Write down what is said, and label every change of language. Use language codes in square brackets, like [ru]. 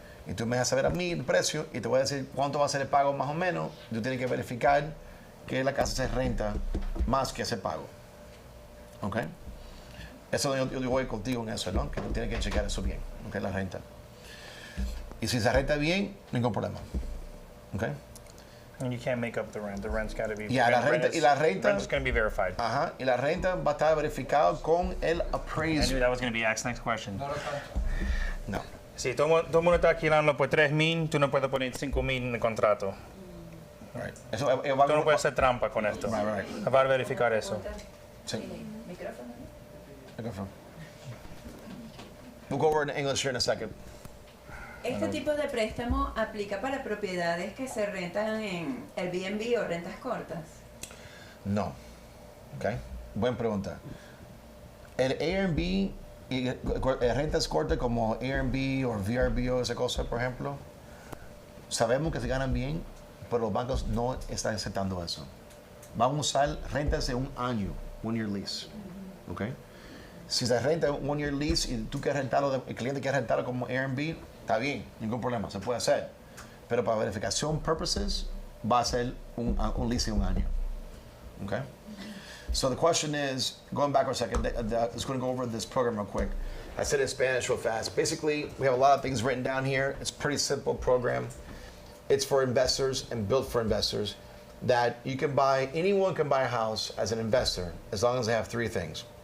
[es] Y tú me vas a saber a mí el precio y te voy a decir cuánto va a ser el pago más o menos. Tú tienes que verificar que la casa se renta más que ese pago, ¿ok? Eso yo voy contigo en eso, ¿no? Que tú tienes que checar eso bien, ¿ok? La renta. Y si se renta bien, ningún problema. [en] Okay? And you can't make up the rent. The rent's got to be. [es] Yeah, la renta [en] rent is going to be verified. [es] Ajá, y la renta va a estar verificada con el [en] I appraiser. knew that was going to be Ax's next question. [es] No. Si todo el mundo está alquilando por $3,000, tú no puedes poner $5,000 en el contrato. [en] Right. [es] Tú no puedes hacer trampa con esto. [en] Right. [es] Va a verificar eso. Sí. Micrófono. Micrófono. [en] We'll go over in English here in a second. [es] Este tipo de préstamo aplica para propiedades que se rentan en Airbnb o rentas cortas. No. Okay. Buena pregunta. El Airbnb y rentas cortas como Airbnb o VRBO, esa cosa, por ejemplo, sabemos que se ganan bien, pero los bancos no están aceptando eso. Van a usar rentas de un año, [en] 1 year lease. [es] Okay. Si se renta un [en] 1 year lease [es] y tú quieres rentarlo, el cliente quiere rentarlo como Airbnb, está bien, ningún problema, se puede hacer. Pero para verificación purposes, va a ser un lease de un año. [en] Okay? So the question is, going back for a second, just going to go over this program real quick. I said it in Spanish real fast. Basically, we have a lot of things written down here. It's a pretty simple program. It's for investors and built for investors that you can buy, anyone can buy a house as an investor as long as they have 3 things.